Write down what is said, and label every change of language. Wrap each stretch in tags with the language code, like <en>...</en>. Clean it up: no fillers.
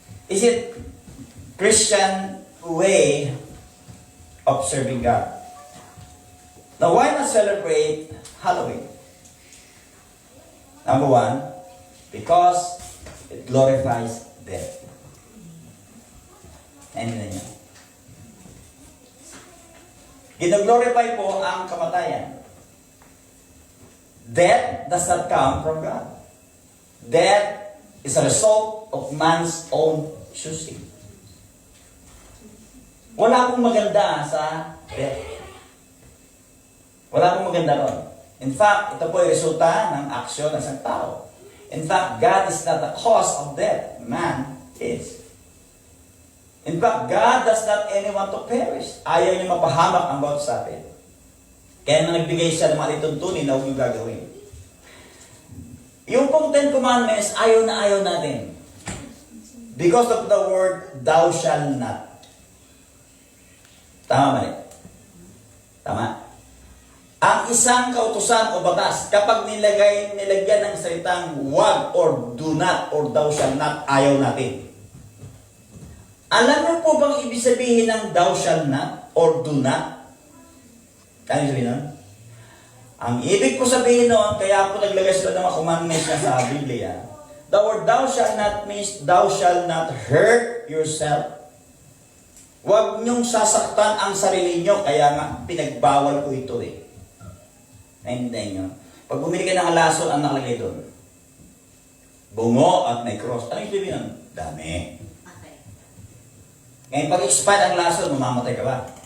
<en>Is it Christian way of serving God? Now, why not celebrate Halloween? Number one, because it glorifies death.</en> <tl>Ano na niya? Gino-glorify po ang kamatayan.</tl> <en>Death does not come from God. Death is a result of man's own choosing.</en> <tl>Wala pong maganda sa death. Wala pong maganda ron. In fact, ito po ay resulta ng aksyon ng isang tao.</tl> <en>In fact, God is not the cause of death. Man is. In fact, God does not anyone to perish.</en> <tl>Ayaw niya mapahamak ang bawat sa atin. Kaya na nagbigay siya ng mga lituntunin na huwag niyo gagawin. Yung pong 10 Commandments, ayaw na ayaw natin.</tl> <en>Because of the word, thou shall not.</en> <tl>Tama mali? Tama? Ang isang kautusan o batas, kapag nilagyan ng salitang wag</tl> <en>or do not or thou shall not,</en> <tl>ayaw natin. Alam mo po bang ibig sabihin ng</tl> <en>thou shall not or do not?</en> <tl>Kaya sabihin nun? Ang ibig ko sabihin nun, kaya po naglagay sila ng mga commandments na sa Biblia.</tl> <en>The word thou shall not means thou shall not hurt yourself.</en> <tl>Huwag niyong sasaktan ang sarili niyo, kaya nga pinagbawal ko ito eh. Naintindihan niyo? Pag bumili ka ng alason, ang nakalagay doon? Bungo at may cross. Ano yung sabihin nun? Dami. Ngayon, pag expired ang lason, mamamatay ka ba?</tl>